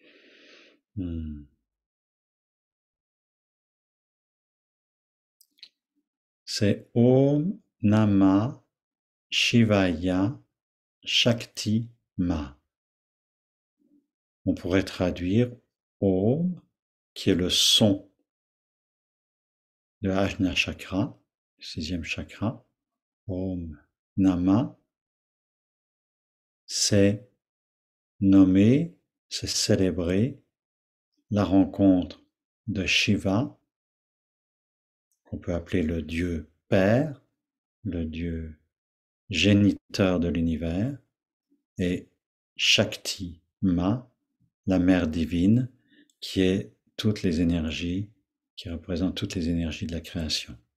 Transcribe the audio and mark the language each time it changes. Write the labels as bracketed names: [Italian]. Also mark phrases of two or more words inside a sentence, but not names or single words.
[French] C'est [Sanskrit] ॐ नमः शिवाय शक्ति मा. [French] On pourrait traduire Om, qui est le son de Ajna Chakra, sixième chakra. [Sanskrit] ॐ नमः, [French] c'est nommer, c'est célébrer la rencontre de Shiva, qu'on peut appeler le Dieu Père, le Dieu géniteur de l'univers, et Shakti Ma, la mère divine, qui est toutes les énergies, qui représente toutes les énergies de la création.